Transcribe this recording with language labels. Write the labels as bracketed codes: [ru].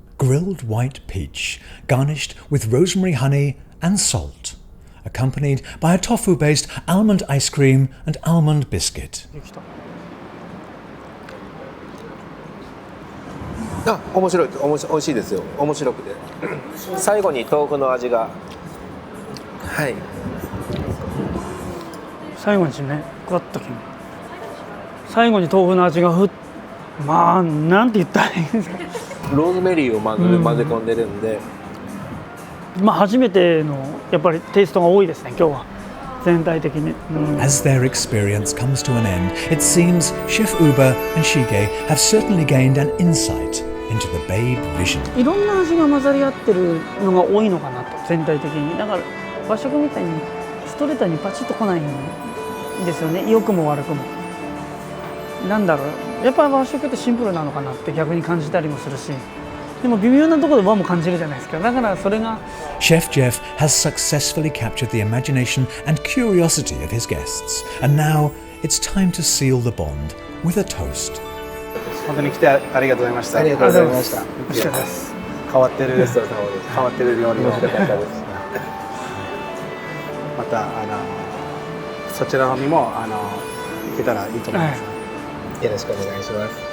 [en] Grilled white peach, garnished with rosemary honey and salt, accompanied by a tofu-based almond ice cream and almond biscuit. [ja] 面白い、美味しいですよ。面白くて最後に豆腐の味が、はい、最後にね、グワッとき最後に豆腐の味がなんて言ったらいいんですか？ローズメリーを混ぜ込んでるんで、初めてのやっぱりテイストが多いですね、今日は全体的に。 [en] As their experience comes to an end, it seems Chef Ooba and Shige have certainly gained an insight into the Babe vision. [ja] いろんな味が混ざり合ってるのが多いのかなと、全体的に。だから和食みたいにストレートにパチッと来ないんですよね、良くも悪くも。なんだろう、やっぱり和食ってシンプルなのかなって逆に感じたりもするし、でも微妙なところで和も感じるじゃないですか。だからそれが [en] Chef Jeff has successfully captured the imagination and curiosity of his guests, and now it's time to seal the bond with a toast. [ja] 本当に来てありがとうございました。ありがとうございました。美味しかったです。変わってる料理を面白かったです。またそちらの方にも行けたらいいと思います。よろしくお願いします。